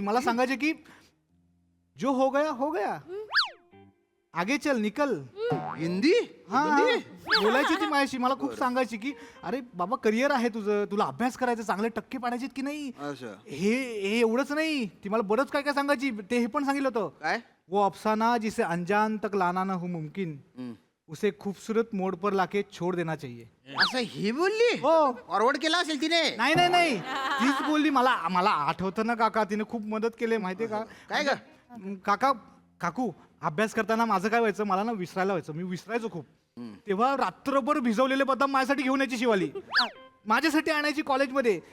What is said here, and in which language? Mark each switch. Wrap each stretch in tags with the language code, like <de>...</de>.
<mr>मला सांगायची की</mr> <hi>जो हो गया आगे चल निकल.</hi> <mr>हिंदी? हा बोलायची ती माझ्याशी. मला खूप सांगायची की अरे बाबा करिअर आहे तुझं, तुला अभ्यास करायचा, चांगले टक्के पाडायचे की नाही. असं? हे एवढंच नाही, ती मला बरंच काय काय सांगायची. ते हे पण सांगितलं होतं, काय?</mr> <hi>वो अफसाना जिसे अनजान तक लाना ना हो मुमकिन, उसे खूबसूरत मोड पर लाके छोड़ देना चाहिए.</hi> <mr>असं ही बोलली? हो. फॉरवर्ड केला असेल तिने? नाही नाही नाही तीच बोलली. मला मला आठवतं ना काका, तिने खूप मदत केली माहितीये का. काय ग? काका काकू अभ्यास करताना माझं काय व्हायचं, मला ना विसरायला व्हायचं, मी विसरायचो खूप. तेव्हा रात्रभर भिजवलेले बदाम माझ्यासाठी घेऊन यायची शिवाली, माझ्यासाठी आणायची कॉलेजमध्ये.</mr>